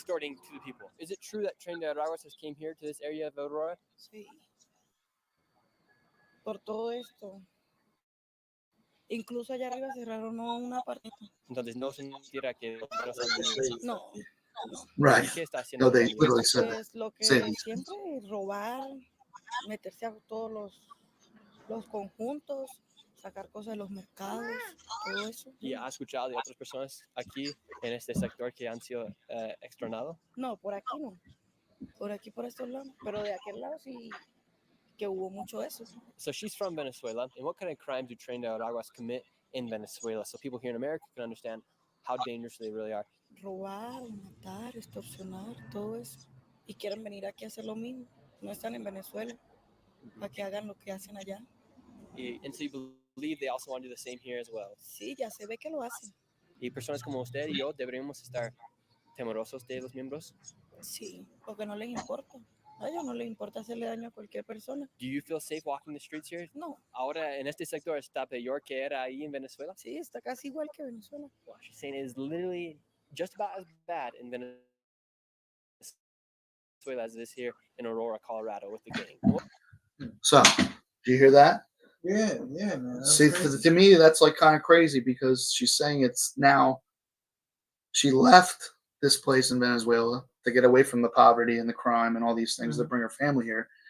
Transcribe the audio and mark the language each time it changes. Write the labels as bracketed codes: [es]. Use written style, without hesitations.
[en] extorting to the people. Is it true that Train de Araguas has came here to this area of Aurora? [es] Sí. Por todo esto. Incluso allá arriba cerraron una parte. Entonces no sentirá que No. [en] Right. [es] ¿Qué está haciendo? [en] No, they literally said that. [es] Pues lo que siempre robar, meterse a todos los conjuntos, sacar cosas de los mercados, todo eso. ¿Y ha escuchado de otras personas aquí en este sector que han sido extornados? No, por aquí no. Por aquí, por estos lados. Pero de aquel lado sí que hubo mucho eso. [en] So she's from Venezuela. And what kind of crimes do Train de Araguas commit in Venezuela? So people here in America can understand how dangerous they really are. [es] Robar, matar, extorsionar, todo eso. Y quieren venir aquí a hacer lo mismo. No están en Venezuela. Para que hagan lo que hacen allá. [en] And so you believe they also want to do the same here as well? [es] Sí, ya se ve que lo hacen. ¿Y personas como usted y yo deberíamos estar temerosos de los miembros? Sí, porque no les importa. A ellos no les importa hacerle daño a cualquier persona. [en] Do you feel safe walking the streets here? [es] No. Ahora en este sector está peor que era ahí en Venezuela? Sí, está casi igual que Venezuela. [en] Well, she's saying it is literally just about as bad in Venezuela as it is here in Aurora, Colorado with the gang. So, do you hear that? Yeah, man. See, to me, that's like kind of crazy, because she's saying it's now, she left this place in Venezuela to get away from the poverty and the crime and all these things that bring her family here.